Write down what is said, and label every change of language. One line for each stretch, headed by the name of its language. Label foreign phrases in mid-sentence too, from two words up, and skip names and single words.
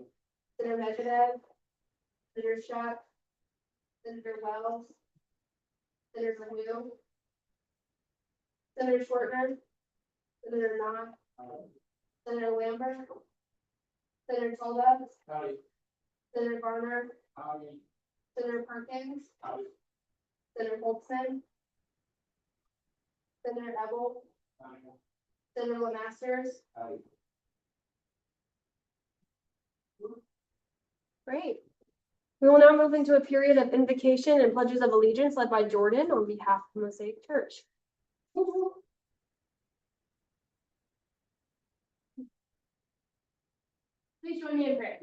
English: Senator Medvedev, Senator Shuck, Senator Wells, Senator Wu, Senator Schwartner, Senator Knott, Senator Lambert, Senator Tola, Howdy. Senator Garner, Howdy. Senator Perkins, Howdy. Senator Holtzman, Senator Ebel, Howdy. Senator Lemasters, Howdy. Great. We will now move into a period of invocation and pledges of allegiance led by Jordan on behalf of Mosaic Church. Please join me in prayer.